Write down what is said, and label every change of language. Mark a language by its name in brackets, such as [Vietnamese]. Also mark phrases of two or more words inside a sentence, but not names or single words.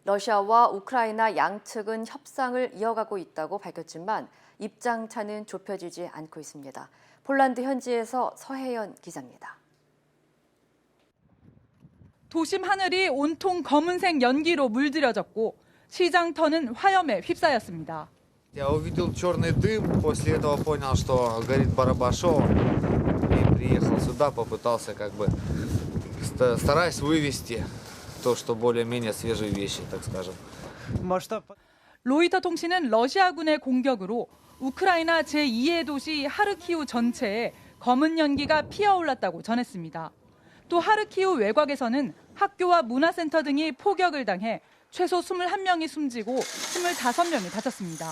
[Korean] 러시아와 우크라이나 양측은 협상을 이어가고 있다고 밝혔지만 입장 차는 좁혀지지 않고 있습니다. 폴란드 현지에서 서혜연 기자입니다. 도심 하늘이 온통 검은색 연기로 물들여졌고 시장터는 화염에 휩싸였습니다. [Russian] Я увидел черный дым, после этого понял, что горит Барабашов, и приехал сюда, попытался стараясь вывести то, что более-менее свежие вещи, так скажем. [Korean] 로이터 통신은 러시아군의 공격으로 우크라이나 제2의 도시 하르키우 전체에 검은 연기가 피어올랐다고 전했습니다. 또 하르키우 외곽에서는 학교와 문화센터 등이 포격을 당해 최소 21명이 숨지고 25명이 다쳤습니다.